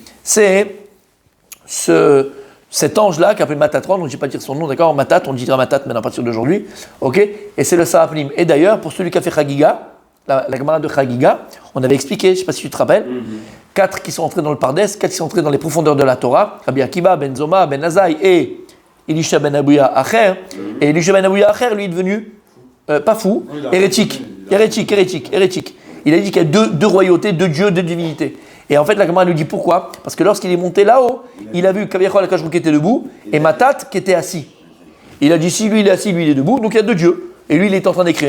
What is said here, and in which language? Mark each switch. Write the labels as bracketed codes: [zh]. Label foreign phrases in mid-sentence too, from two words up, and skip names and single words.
[fr] C'est cet ange-là qui appelé Matatron, donc je ne vais pas dire son nom, d'accord? Matat, on dira Matat maintenant à partir d'aujourd'hui. Ok? Et c'est le Saraplim. Et d'ailleurs, pour celui qui a fait Chagiga, la camarade de Chagiga, on avait expliqué, je ne sais pas si tu te rappelles, 4 qui sont entrés dans le Pardes, 4 qui sont entrés dans les profondeurs de la Torah, Rabbi Akiva, Ben Zoma, Ben Azai et Elisha Ben Abouya Acher. Et Elisha Ben Abouya Acher, lui, est devenu, pas fou, hérétique. Il a dit qu'il y a deux royautés, 2 dieux, 2 divinités. Et en fait, la camarade lui dit pourquoi? Parce que lorsqu'il est monté là-haut, il a vu [he] כביכול הקב״ה [fr] qui était debout et Matat qui était assis. Il a dit si lui il est assis, lui il est debout, donc il y a 2 dieux. Et lui il est en train d'écrire.